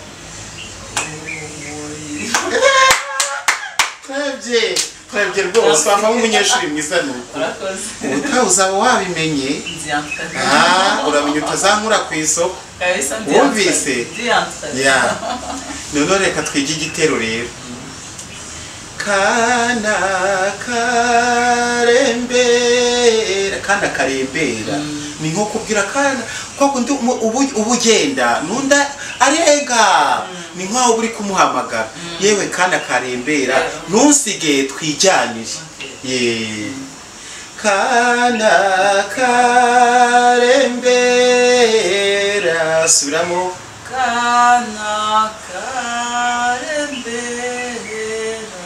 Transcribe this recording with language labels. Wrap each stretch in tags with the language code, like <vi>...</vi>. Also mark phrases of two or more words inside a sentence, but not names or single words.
<rw>twebye rwose wava nk'umunyeshuri mwiza nuko ubutaha uzaba wabimenye uramenya utazankura ku isoko wumvise noneho reka twige igitero rero kana karembera ni nko kubwira kana kwa kundi ubugenda nunda arega ni nkaho uri kumuhamagara yewe kana karembera ntusige twijyanire kana karembera subiramo kana karembera</rw>